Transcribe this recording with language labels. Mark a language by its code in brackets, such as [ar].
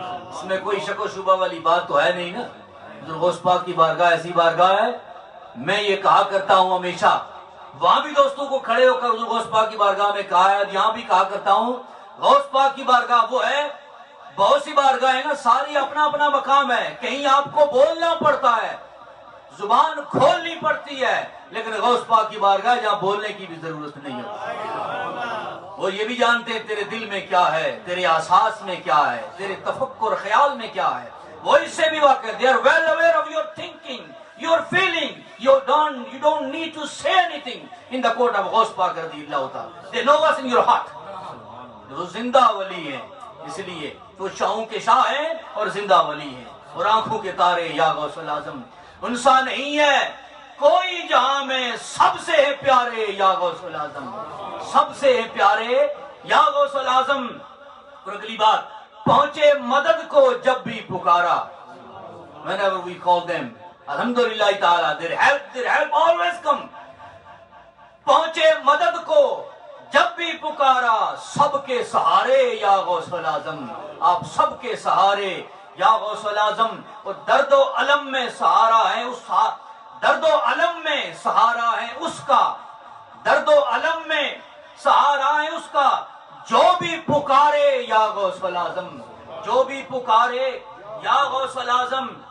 [hi] इसमें कोई शक व शुबा वाली बात तो है नहीं ना। गौस पाक की बारगाह ऐसी बारगाह है, मैं ये कहा करता हूँ हमेशा, वहां भी दोस्तों को खड़े होकर गौस पाक की बारगाह में कहा है, यहाँ भी कहा करता हूँ, गौस पाक की बारगाह वो है, बहुत सी बारगाह है ना, सारी अपना अपना मकाम है, कहीं आपको बोलना पड़ता है, जुबान खोलनी पड़ती है, लेकिन गौस पाक की बारगाह जहाँ बोलने की भी जरूरत नहीं है। वो ये भी जानते हैं तेरे दिल में क्या है, तेरे एहसास में क्या है, तेरे तफक्कुर ख्याल में क्या है, वो इससे भी वाकिफ। [en] They are well aware of your thinking, your feeling. You don't need to say anything in the court of गौस पाक रज़ियल्लाहु ताला. They know what's in your heart. [hi] वो जिंदा वली हैं, इसलिए तो शाहों के शाह हैं और जिंदा वली हैं और आंखों के तारे या गौसुल आजम। उनसा नहीं है कोई जहां में, सबसे है प्यारे या गौसुल आजम, सबसे है प्यारे या गौसुल आजम। और अगली बात, पहुंचे मदद को जब भी पुकारा, [en] whenever we call them, alhamdulillah ta'ala, their help always come. [hi] पहुंचे मदद को जब भी पुकारा, सबके सहारे या गौसुल आजम, आप सबके सहारे या गौसुल आजम। और दर्दो अलम में सहारा है उस, दर्दो अलम में सहारा है उसका, दर्दो अलम में सहारा है उसका, जो भी पुकारे या गौसुल आजम, जो भी पुकारे या गौसुल आजम।